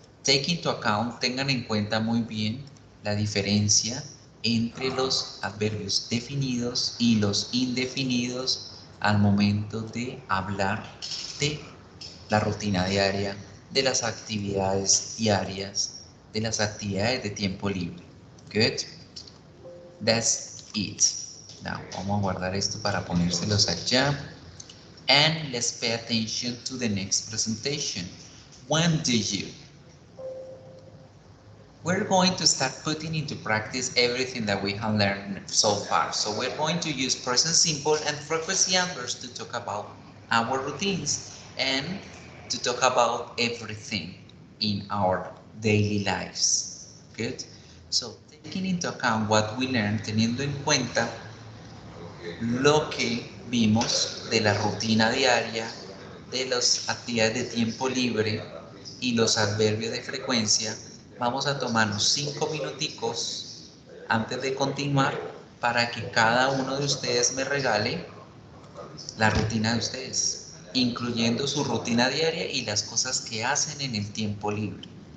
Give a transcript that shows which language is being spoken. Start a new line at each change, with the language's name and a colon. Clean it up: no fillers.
English: Take into account,
Spanish: tengan en cuenta muy bien la diferencia entre los adverbios definidos y los indefinidos al momento de hablar de la rutina diaria, de las actividades diarias, de las actividades de tiempo libre.
English: Good. That's it.
Spanish: Now, vamos a guardar esto para ponérselos allá.
English: And let's pay attention to the next presentation. When do you? We're going to start putting into practice everything that we have learned so far. So we're going to use present simple and frequency adverbs to talk about our routines and to talk about everything in our daily lives. Good? So taking into account what we learned,
Spanish: teniendo en cuenta lo que vimos de la rutina diaria, de las actividades de tiempo libre y los adverbios de frecuencia, vamos a tomarnos 5 minuticos antes de continuar para que cada uno de ustedes me regale la rutina de ustedes, incluyendo su rutina diaria y las cosas que hacen en el tiempo libre.